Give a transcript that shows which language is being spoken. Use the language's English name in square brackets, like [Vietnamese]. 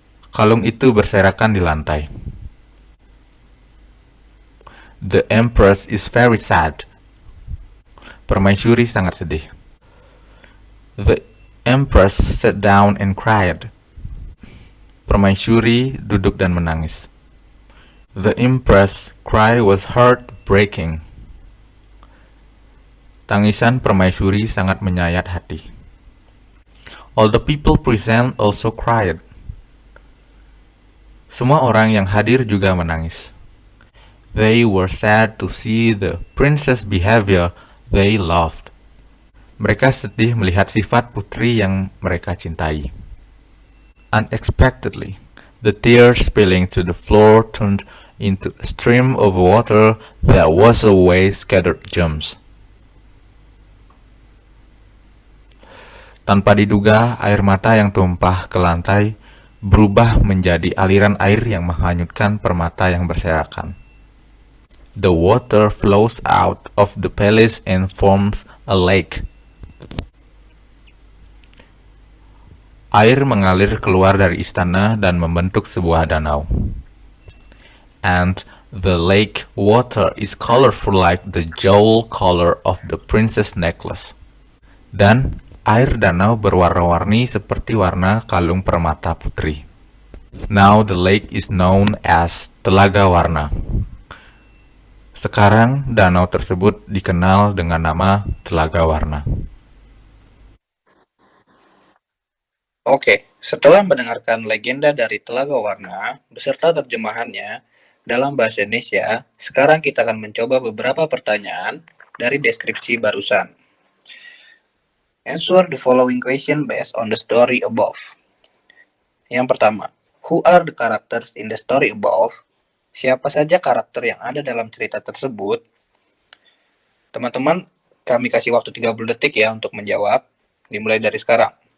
[Indonesian] Kalung itu berserakan di lantai. [English] The empress is very sad. [Indonesian] Permaisuri sangat sedih. [English] The empress sat down and cried. [Indonesian] Permaisuri duduk dan menangis. [English] The empress' cry was heartbreaking. [Indonesian] Tangisan permaisuri sangat menyayat hati. [English] All the people present also cried. [Indonesian] Semua orang yang hadir juga menangis. [English] They were sad to see the princess' behavior they loved. [Indonesian] Mereka sedih melihat sifat putri yang mereka cintai. [English] Unexpectedly, the tears spilling to the floor turned into a stream of water that washed away scattered gems. [Indonesian] Tanpa diduga, air mata yang tumpah ke lantai berubah menjadi aliran air yang menghanyutkan permata yang berserakan. [English] The water flows out of the palace and forms a lake. [Indonesian] Air mengalir keluar dari istana dan membentuk sebuah danau. [English] And the lake water is colorful like the jewel color of the princess necklace. [Indonesian] Dan air danau berwarna-warni seperti warna kalung permata putri. [English] Now the lake is known as Telaga Warna. [Indonesian] Sekarang danau tersebut dikenal dengan nama Telaga Warna. Oke, setelah mendengarkan legenda dari Telaga Warna beserta terjemahannya dalam bahasa Indonesia, sekarang kita akan mencoba beberapa pertanyaan dari deskripsi barusan. [English] Answer the following question based on the story above. [Indonesian] Yang pertama, [English] who are the characters in the story above? [Indonesian] Siapa saja karakter yang ada dalam cerita tersebut? Teman-teman, kami kasih waktu 30 detik ya untuk menjawab. Dimulai dari sekarang.